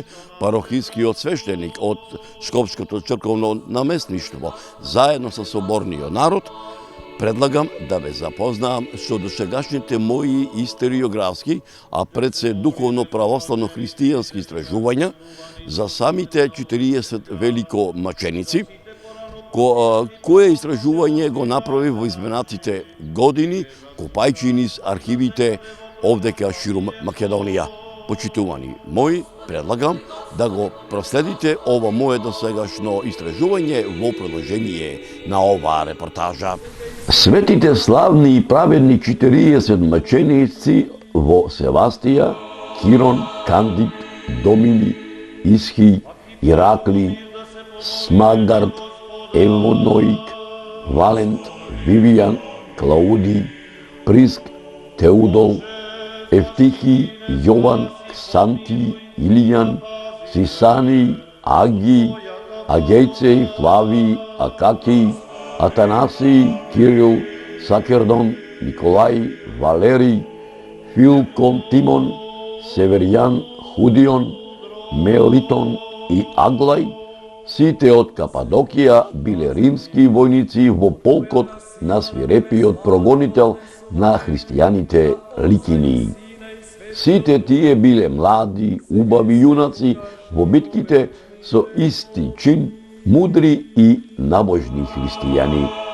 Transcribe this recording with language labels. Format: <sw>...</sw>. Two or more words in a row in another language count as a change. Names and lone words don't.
<mk>парохискиот свештеник од Шкопското црковно наместништво, заедно со соборниот народ, предлагам да ве запознаам со досегашните мои историографски, а пред се духовно православно-христијански истражувања за самите 40 великомаченици, кое истражување го направи во изминатите години, копајќи низ архивите овдека ширум Македонија. Почитувани мои, предлагам да го проследите ова мое досегашно истражување во продолжение на оваа репортажа. Светите славни и праведни 40 маченици во Севастија, Кирон, Кандид, Домини, Исхи, Иракли, Смагард, Евоноик, Валент, Вивијан, Клауди, Приск, Теудол, Ефтихи, Јован, Ксанти, Илијан, Сисани, Аги, Агејцеј, Флави, Акаки, Атанаси, Кирил, Сакердон, Николај, Валери, Филкон, Тимон, Северјан, Худион, Мелитон и Аглај, сите од Кападокија биле римски војници во полкот на свирепиот прогонител на христијаните Ликинии. Сите тие биле млади, убави јунаци во битките со исти чин, мудри и набожни христијани.</mk>